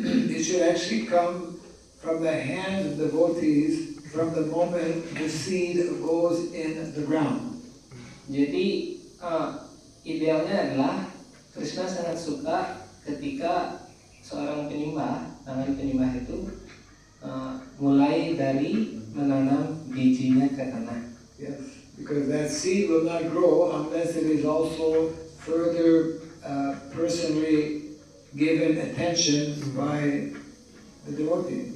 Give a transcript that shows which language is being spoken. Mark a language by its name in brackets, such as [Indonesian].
[English] It should actually come from the hands of devotees from the moment the seed goes in the ground. [Indonesian] Jadi idealnya adalah Krishna sangat suka ketika seorang penyembah, tangan penyembah itu mulai dari menanam bijinya ke tanah. [English] Yes, because that seed will not grow unless it is also further personally given attention by the devotee.